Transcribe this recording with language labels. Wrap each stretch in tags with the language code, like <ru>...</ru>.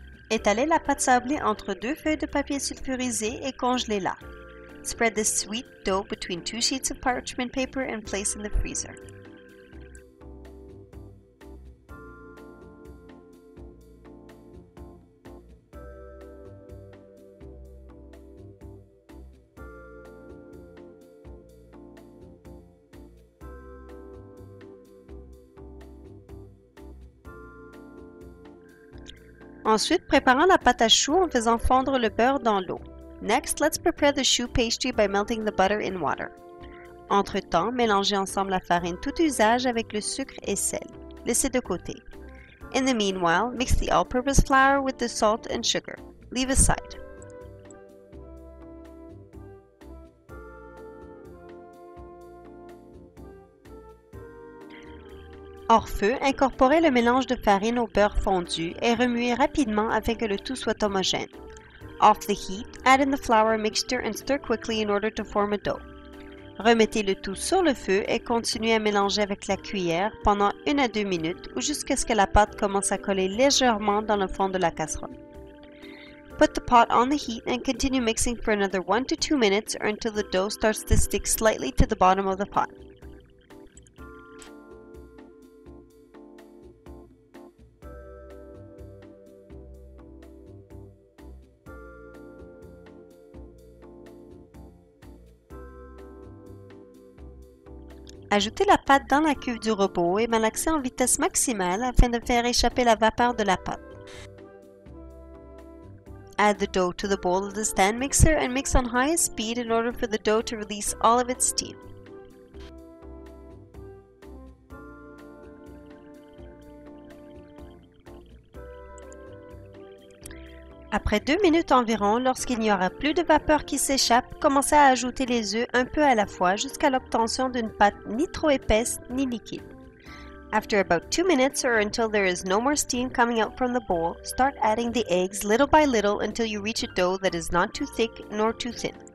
<fr>Étalez la pâte sablée entre deux feuilles de papier sulfurisé et congelez-la.</fr> <en>Spread the sweet dough between two sheets of parchment paper and place in the freezer.</en> <fr>Ensuite, préparons la pâte à choux en faisant fondre le beurre dans l'eau.</fr> <en>Next, let's prepare the choux pastry by melting the butter in water.</en> <fr>Entre-temps, mélangez ensemble la farine tout usage avec le sucre et sel. Laissez de côté.</fr> <en>In the meanwhile, mix the all-purpose flour with the salt and sugar. Leave aside.</en> <fr>Hors feu, incorporez le mélange de farine au beurre fondu et remuez rapidement afin que le tout soit homogène.</fr> <en>Off the heat, add in the flour mixture and stir quickly in order to form a dough.</en> <fr>Remettez le tout sur le feu et continuez à mélanger avec la cuillère pendant 1 à 2 minutes ou jusqu'à ce que la pâte commence à coller légèrement dans le fond de la casserole.</fr> <en>Put the pot on the heat and continue mixing for another 1 to 2 minutes or until the dough starts to stick slightly to the bottom of the pot.</en> <fr>Ajoutez la pâte dans la cuve du robot et malaxez en vitesse maximale afin de faire échapper la vapeur de la pâte.</fr> <en>Add the dough to the bowl of the stand mixer and mix on highest speed in order for the dough to release all of its steam.</en> <fr>Après 2 minutes environ, lorsqu'il n'y aura plus de vapeur qui s'échappe, commencez à ajouter les œufs un peu à la fois jusqu'à l'obtention d'une pâte ni trop épaisse ni liquide.</fr> <en>After about 2 minutes or until there is no more steam coming out from the bowl, start adding the eggs little by little until you reach a dough that is not too thick nor too thin.</en>